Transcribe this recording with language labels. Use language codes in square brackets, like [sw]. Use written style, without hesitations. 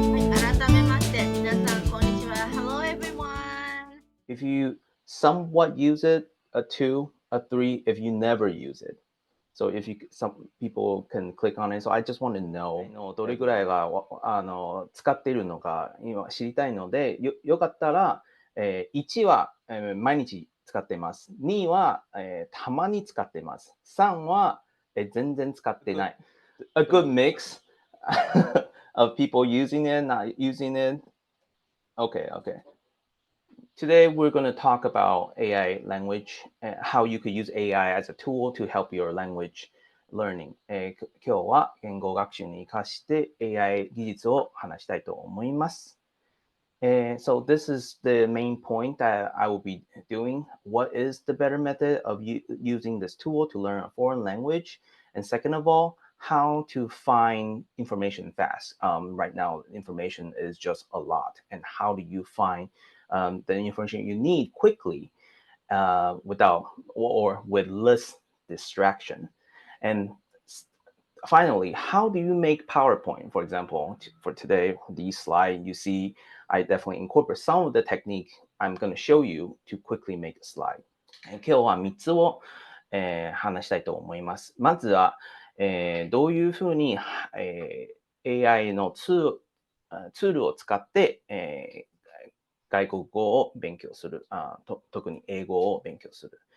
[ja] 改めまして、皆さんこんにちは。 [en] Hello everyone. If you somewhat use it, a 2, a 3, if you never use it. So if you, some people can click on it. So I just want to know [ja] どれぐらいが使っているのか今知りたいので、よかったら、1は、毎日使ってます。 2は、たまに使ってます。3は、全然使ってない。 [en] A good mix of people using it, not using it. Okay. Today, we're going to talk about AI language, how you could use AI as a tool to help your language learning. [ja] 今日は言語学習に活かして AI 技術を話したいと思います。 [en] So this is the main point that I will be doing. What is the better method of using this tool to learn a foreign language? And second of all, how to find information fast. Right now, information is just a lot. And how do you find the information you need quickly without or with less distraction? And finally, how do you make PowerPoint? For example, for today, these slides, you see, I definitely incorporate some of the technique I'm going to show you to quickly make a slide. [ja] 今日は3つを、話したいと思います。まずは、どういうふうに、AI のツールを使って、外国語を勉強する、特に英語を勉強する。